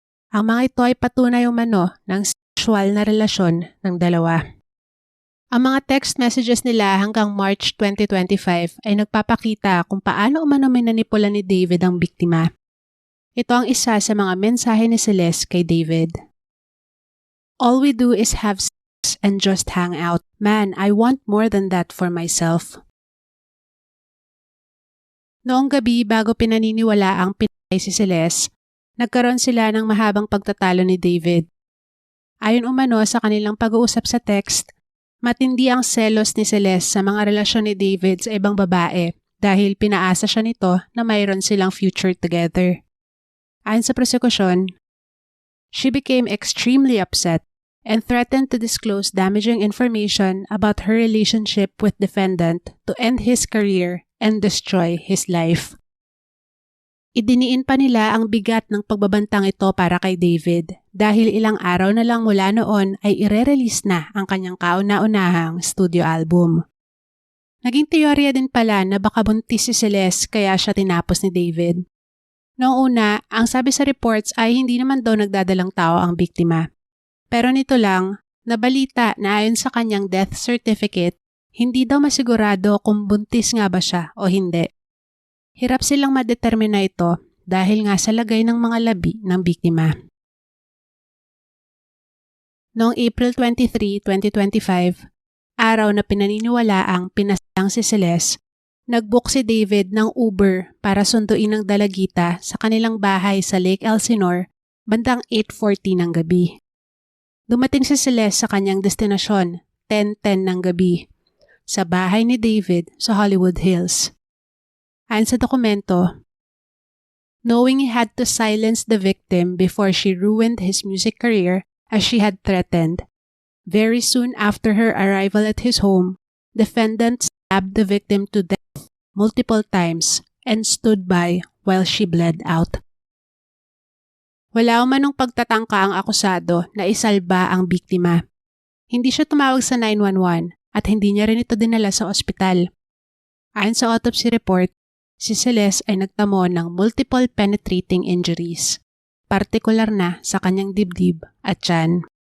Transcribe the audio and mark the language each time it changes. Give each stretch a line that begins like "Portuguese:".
Filipino: Ang mga ito ay patunay umano ng sexual na relasyon ng dalawa. Ang mga text messages nila hanggang March 2025 ay nagpapakita kung paano umano minanipula ni David ang biktima. Ito ang isa sa mga mensahe ni Celeste kay David.
English: All we do is have sex and just hang out. Man, I want more than that for myself.
Filipino: Noong gabi bago pinaniniwala ang pinatay si Celeste, nagkaroon sila ng mahabang pagtatalo ni David. Ayon umano sa kanilang pag-uusap sa text, Matindi ang selos ni Celeste sa mga relasyon ni David sa ibang babae dahil pinaasa siya nito na mayroon silang
English: future together.
Filipino: Ayon sa prosekusyon,
English: she became extremely upset and threatened to disclose damaging information about her relationship with defendant to end his career and destroy his life.
Filipino: Idiniin pa nila ang bigat ng pagbabantang ito para kay David dahil ilang araw na lang mula noon ay ire-release na ang kanyang kauna-unahang studio album. Naging teorya din pala na baka buntis si Celeste kaya siya tinapos ni David. Noong una, ang sabi sa reports ay hindi naman daw nagdadalang tao ang biktima. Pero nito lang, nabalita na ayon sa kanyang death certificate, hindi daw masigurado kung buntis nga ba siya o hindi. Hirap silang madetermina ito dahil nga sa lagay ng mga labi ng biktima. Noong April 23, 2025, araw na pinaniniwalaang pinaslang si Celeste, nag-book si David ng Uber para sunduin ang dalagita sa kanilang bahay sa Lake Elsinore bandang 8:40 ng gabi. Dumating si Celeste sa kanyang destinasyon, 10:10 ng gabi, sa bahay ni David sa Hollywood Hills. Ayon sa dokumento,
English: knowing he had to silence the victim before she ruined his music career as she had threatened, very soon after her arrival at his home, defendant stabbed the victim to death multiple times and stood by while she bled out.
Filipino: Wala umanong pagtatangka ang akusado na isalba ang biktima. Hindi siya tumawag sa 911 at hindi niya rin ito dinala sa ospital. Ayon sa autopsy report, si Celeste ay nagtamo ng
English: multiple penetrating injuries,
Filipino: partikular na sa kanyang dibdib at tiyan.